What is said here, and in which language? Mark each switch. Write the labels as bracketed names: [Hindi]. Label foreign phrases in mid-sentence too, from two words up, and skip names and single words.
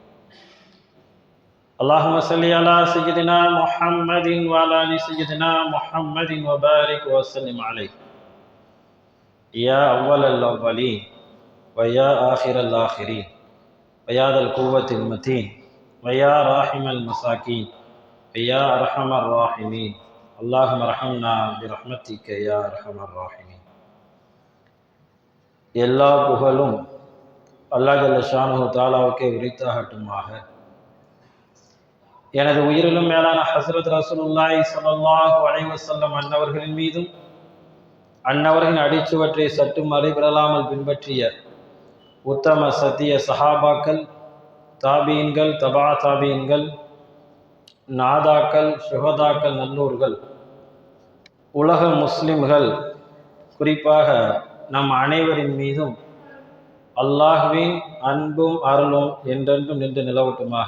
[Arabic] اللهم صل على سيدنا محمد وعلى آل سيدنا محمد وبارك وسلم عليه، يا أول الأولين ويا آخر الآخرين ويا ذا القوة المتين ويا راحم المساكين ويا أرحم الراحمين. اللهم ارحمنا برحمتك يا أرحم الراحمين. [Tamil] எல்லா புகழும் அல்லாஹ் [Arabic] جل شأنه [Tamil] தஆலாவுக்கே உரித்தாகட்டுமாக. எனது உயிரிலும் மேலான ஹஸ்ரத் [Arabic] رسول الله صلى الله عليه وسلم [Tamil] அன்னவர்களின் மீதும் அன்னவர்களின் அடிச்சுவற்றை சற்றும் மறைவிடலாமல் பின்பற்றிய உத்தம சத்திய சஹாபாக்கள், தாபீன்கள், தபா தாபீன்கள், நாதாக்கள், சுஹதாக்கள், நல்லூர்கள், உலக முஸ்லிம்கள், குறிப்பாக நம் அனைவரின் மீதும் அல்லாஹ்வின் அன்பும் அருளும் என்றென்றும் நின்று நிலவட்டுமாக.